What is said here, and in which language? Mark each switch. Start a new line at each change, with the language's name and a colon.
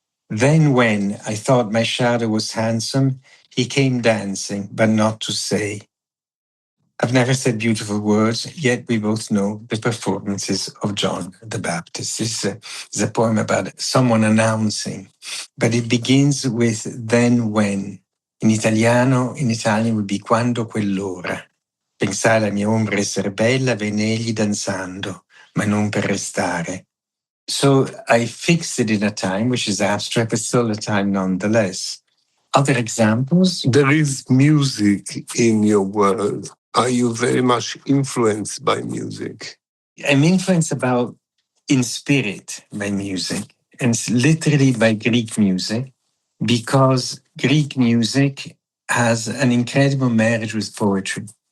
English: Then when I thought my shadow was handsome, he came dancing, but not to say. I've never said beautiful words, yet we both know the performances of John the Baptist. This is a poem about someone announcing, but it begins with then when. In Italian would be
Italian: quando quell'ora. Pensai alla mia ombra essere bella, venne egli danzando, ma non per restare.
English: So I fixed it in a time, which is abstract, but still a time nonetheless. Other examples? There is music in your world. Are you very much influenced by music? I'm influenced in spirit by music, and literally by Greek music, because Greek music has an incredible marriage with poetry.